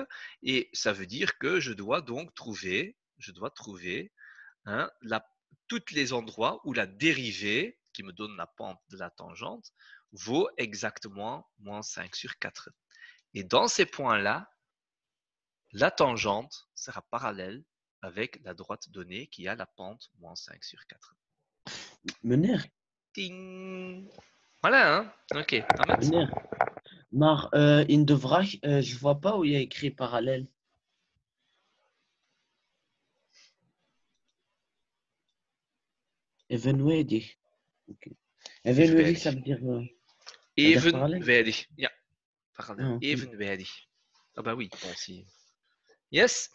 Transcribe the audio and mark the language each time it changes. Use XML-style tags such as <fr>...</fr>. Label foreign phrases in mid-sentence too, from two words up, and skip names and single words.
<fr>Et ça veut dire que je dois donc trouver hein, tous les endroits où la dérivée, qui me donne la pente de la tangente, vaut exactement moins 5 sur 4. Et dans ces points-là, la tangente sera parallèle avec la droite donnée qui a la pente moins 5 sur 4. Munir, Ting. Voilà, hein? Ok. Ahmed. Munir.</fr> <nl>Maar in de vraag,</nl> <fr>je vois pas où il y a écrit parallèle.</fr> <nl>Evenwedig. Ok.</nl> <fr>Evenwedig, ça veut dire parallèle?</fr> <nl>Evenwijdig. Ja, parallèle.</nl> <fr>Ah, ok. Evenwijdig. Ah bah oui, bon, si. Yes.</fr>